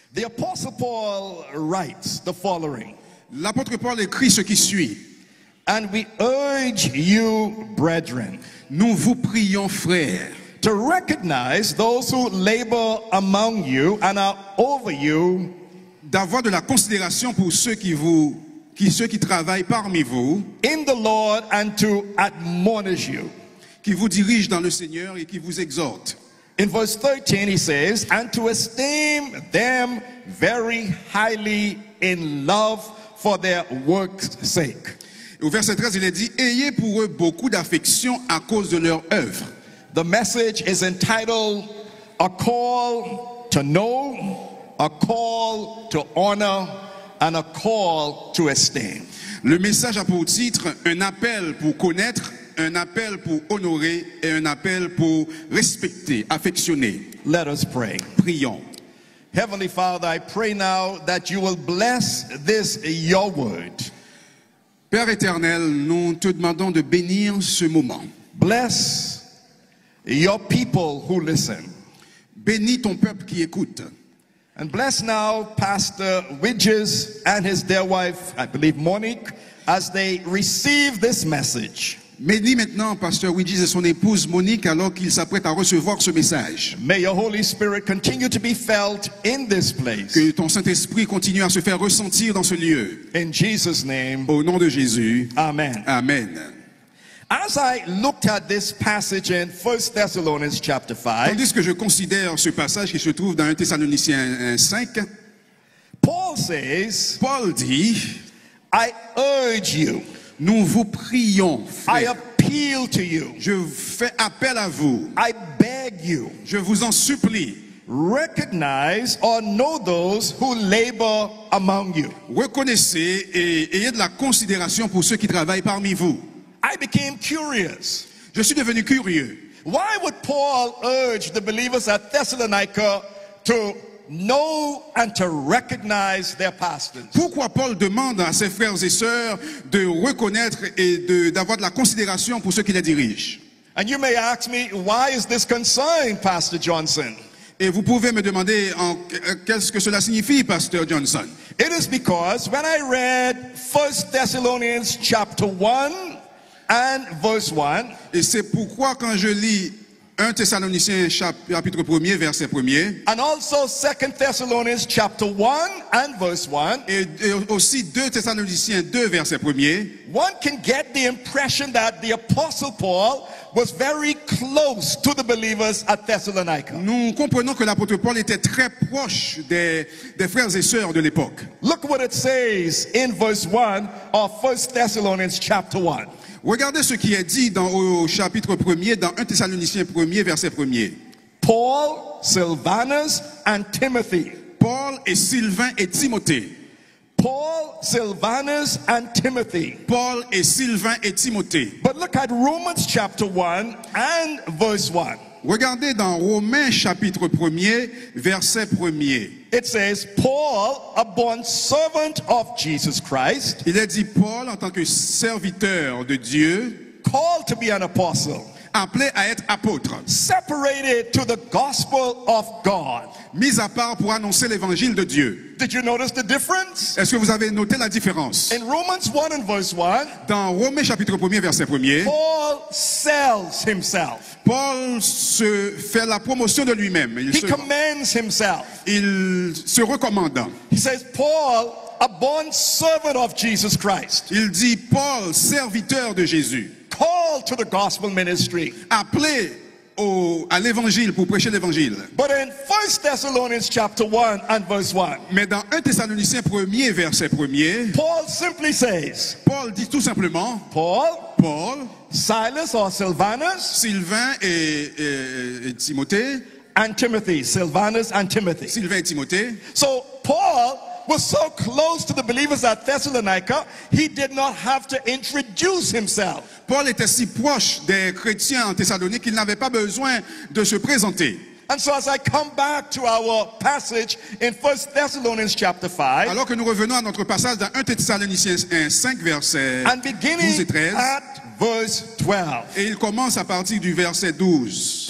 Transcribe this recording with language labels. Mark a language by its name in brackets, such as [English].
[English] The Apostle Paul writes the following. [French] L'apôtre Paul écrit ce qui suit. [English] And we urge you, brethren, [French] Nous vous prions, frères, [English] to recognize those who labor among you and are over you, [French] d'avoir de la considération pour ceux qui travaillent parmi vous, [English] in the Lord, and to admonish you. [French] qui vous dirigent dans le Seigneur et qui vous exhortent. [English] In verse 13 he says, and to esteem them very highly in love for their work's sake. [French] Au verset 13, il est dit, ayez pour eux beaucoup d'affection à cause de leur œuvre. [English] The message is entitled, A Call to Know, A Call to Honor, and A Call to Esteem. [French] Le message a pour titre un appel pour connaître, un appel pour honorer et un appel pour respecter, affectionner. [English] Let us pray. [French] Prions. [English] Heavenly Father, I pray now that you will bless this, your word. [French] Père éternel, nous te demandons de bénir ce moment. [English] Bless your people who listen. [French] Bénis ton peuple qui écoute. [English] And bless now Pastor Widges and his dear wife, I believe Monique, as they receive this message. [French] Bénis maintenant Pasteur Widges et son épouse Monique alors qu'ils s'apprêtent à recevoir ce message. [English] May your Holy Spirit continue to be felt in this place. [French] Que ton Saint-Esprit continue à se faire ressentir dans ce lieu. [English] In Jesus' name, [French] Au nom de Jésus. [English] amen. [French] Amen. [English] As I looked at this passage in 1 Thessalonians chapter 5, [French] Tandis que je considère ce passage qui se trouve dans 1 Thessaloniciens 5, [English] Paul says, [French] Paul dit, [English] I urge you, [French] nous vous prions, [English] I [French] frères. [English] appeal to you, [French] Je fais appel à vous. [English] I beg you, [French] Je vous en supplie. [English] recognize or know those who labor among you. [French] Reconnaissez et ayez de la considération pour ceux qui travaillent parmi vous. [English] I became curious. [French] Je suis devenu curieux. [English] Why would Paul urge the believers at Thessalonica to know and to recognize their pastors? [French] Pourquoi Paul demande à ses frères et sœurs de reconnaître et d'avoir de la considération pour ceux qui les dirigent? [English] And you may ask me, why is this concern, Pastor Johnson? [French] Et vous pouvez me demander qu'est-ce que cela signifie, Pasteur Johnson? [English] It is because when I read 1 Thessalonians chapter 1 and verse 1, [French] Et c'est pourquoi quand je lis 1 Thessaloniciens chapitre 1er, verset 1er, [English] and also 2 Thessalonians chapter 1 and verse 1, [French] et aussi 2 Thessaloniciens 2, verset 1er, [English] one can get the impression that the Apostle Paul was very close to the believers at Thessalonica. [French] nous comprenons que l'apôtre Paul était très proche des frères et sœurs de l'époque. [English] Look what it says in verse 1 of 1 Thessalonians chapter 1. [French] Regardez ce qui est dit au chapitre 1er, dans 1 Thessaloniciens 1er, verset 1er. [English] Paul, Silvanus, and Timothy. [French] Paul et Sylvain et Timothée. [English] Paul, Silvanus, and Timothy. [French] Paul et Sylvain et Timothée. [English] But look at Romans chapter 1 and verse 1. [French] Regardez dans Romains chapitre 1er, verset 1er. [English] It says, Paul, a bond servant of Jesus Christ, [French] Il est dit Paul en tant que serviteur de Dieu, [English] called to be an apostle, [French] appelé à être apôtre, [English] separated to the gospel of God. [French] mis à part pour annoncer l'évangile de Dieu. [English] Did you notice the difference? [French] Est-ce que vous avez noté la différence? [English] In Romans 1 and verse 1, [French] Dans Romains chapitre 1er, verset 1er, [English] Paul sells himself. [French] Paul se fait la promotion de lui-même. [English] He commends himself. [French] Il se recommande. [English] He says, Paul, a bond servant of Jesus Christ, [French] Il dit Paul, serviteur de Jésus, [English] called to the gospel ministry, [French] appelé à l'évangile, pour prêcher l'évangile. [English] But in 1 Thessalonians chapter 1 and verse 1, [French] Mais dans 1 Thessaloniciens 1er, verset 1er, [English] Paul simply says, [French] Paul dit tout simplement, Paul, [English] Silas or Silvanus, [French] Sylvain et Timothée, [English] and Timothy. Silvanus and Timothy. [French] Sylvain et Timothée. [English] So Paul was so close to the believers at Thessalonica, he did not have to introduce himself. [French] Paul était si proche des chrétiens en Thessalonique qu'il n'avait pas besoin de se présenter. [English] And so as I come back to our passage in 1 Thessalonians chapter 5, [French] Alors que nous revenons à notre passage dans 1 Thessaloniciens 5, versets [English] and [French] 12 et [English] beginning [French] 13, [English] at verse 12, [French] et il commence à partir du verset 12.